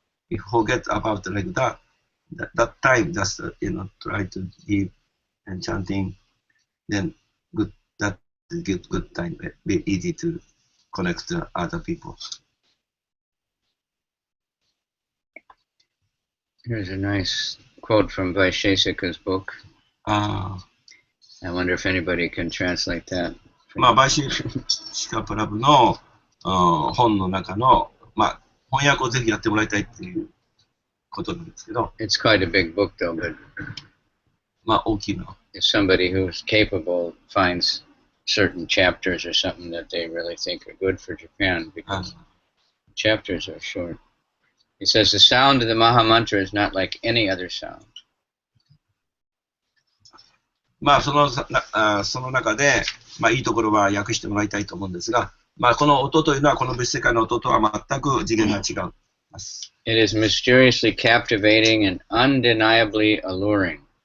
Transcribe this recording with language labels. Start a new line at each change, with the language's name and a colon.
English: If forget about like that time just try to give and chanting, then that is good time. Be easy to connect to other people. Here's a nice quote from Vaisheshika's book. I wonder if anybody can translate that.
Japanese: まあ、バイシシカプラブの本の中の、まあ、翻訳をぜひやってもらいたいっていうことなんですけど、
English: It's quite a big book, though, but
Japanese: まあ、大きいの。
English: if somebody who's capable finds certain chapters or something that they really think are good for Japan, because chapters are short. He says the sound of the Maha Mantra is not like any other sound.
Japanese: まあ、その中で、まあ、いいところは訳してもらいたいと思うんですが、まあ、この音というのは、この物質世界の音とは全く次元が違う。
English: It is mysteriously captivating and undeniably alluring.